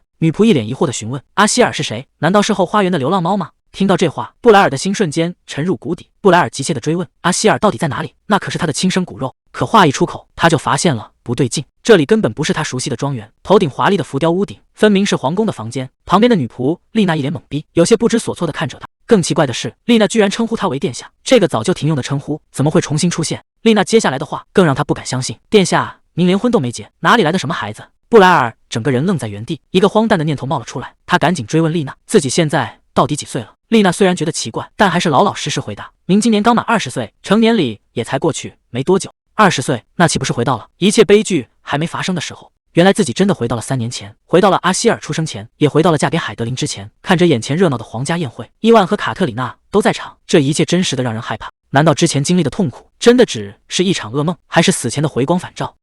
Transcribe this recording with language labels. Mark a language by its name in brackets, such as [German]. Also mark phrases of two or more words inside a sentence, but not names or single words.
[Chinese] 女僕一臉疑惑地詢問：阿希爾是誰？難道是後花園的流浪貓嗎？聽到這話，布萊爾的心瞬間沉入谷底。布萊爾急切地追問：阿希爾到底在哪裡？那可是他的親生骨肉。可話一出口，他就發現了不對勁，這裡根本不是他熟悉的莊園，頭頂華麗的浮雕屋頂，分明是皇宮的房間。旁邊的女僕麗娜一臉懵逼，有些不知所措地看着他。更奇怪的是，麗娜居然稱呼他為殿下，這個早就停用的稱呼怎麼會重新出現？麗娜接下來的話更讓他不敢相信，殿下，您連婚都沒結，哪裡來的什麼孩子？布萊爾整個人愣在原地，一個荒誕的念頭冒了出來，他趕緊追問麗娜，自己現在到底幾歲了？麗娜雖然覺得奇怪，但還是老老實實回答，您今年剛滿20歲，成年禮也才過去沒多久。20歲，那豈不是回到了一切悲劇還沒發生的時候？原來自己真的回到了3年前，回到了阿希爾出生前，也回到了嫁給海德琳之前。看着眼前熱鬧的皇家宴會，伊萬和卡特里娜都在場，這一切真實的讓人害怕。難道之前經歷的痛苦真的只是一場噩夢，還是死前的回光返照？